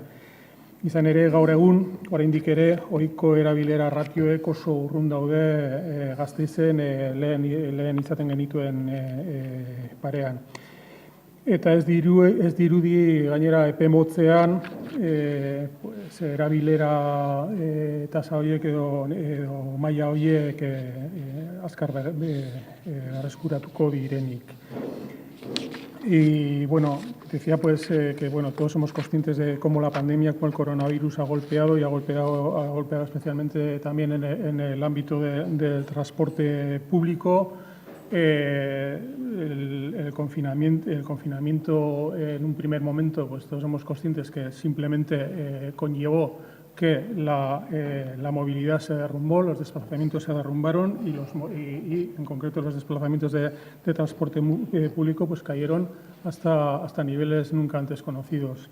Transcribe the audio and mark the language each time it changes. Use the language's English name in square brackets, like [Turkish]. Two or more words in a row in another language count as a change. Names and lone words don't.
[Basque] Izan ere, gaur egun, oraindik ere, ohiko erabilera ratioek oso urrun daude Gasteizen lehen izaten genituen parean. Eta ez dirudi gainera epe motzean erabilera tasa horiek edo maila horiek azkar berreskuratuko direnik. [Spanish] Y decía que todos somos conscientes de cómo la pandemia con el coronavirus ha golpeado y ha golpeado especialmente también en el ámbito del transporte público. El confinamiento en un primer momento, pues todos somos conscientes que simplemente conllevó que la movilidad se derrumbó, los desplazamientos se derrumbaron y en concreto los desplazamientos de transporte público pues cayeron hasta niveles nunca antes conocidos.